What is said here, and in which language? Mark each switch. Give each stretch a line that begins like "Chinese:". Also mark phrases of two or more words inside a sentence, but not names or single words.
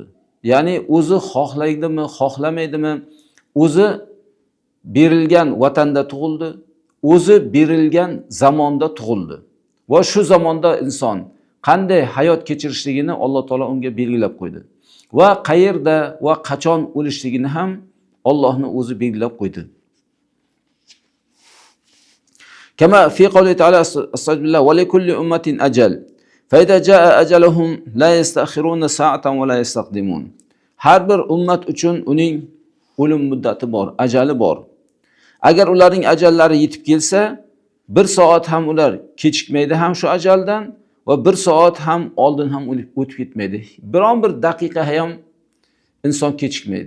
Uzbek: Ya'ni o'zi xohlaydimi, xohlamaydimi, o'zi berilgan vatanda tug'ildi, o'zi berilgan zamonda tug'ildi. Va shu zamonda inson qanday hayot kechirishligini Alloh taolo unga belgilab qo'ydi. Va qayerda va qachon o'lishligini ham Allohning o'zi belgilab qo'ydi.
Arabic: كما في قوله تعالى أستغفر الله ولكل أمة أجل. فإذا جاء أجلهم لا يستأخرون ساعة ولا يستقدمون.
Uzbek: Har bir ummat uchun uning o'lim muddati bor, ajali bor. Agar ularning ajallari yetib kelsa, bir soat ham ular kechikmaydi ham shu ajaldan va bir soat ham oldin ham o'tib ketmaydi. Biron bir daqiqa ham inson kechikmaydi.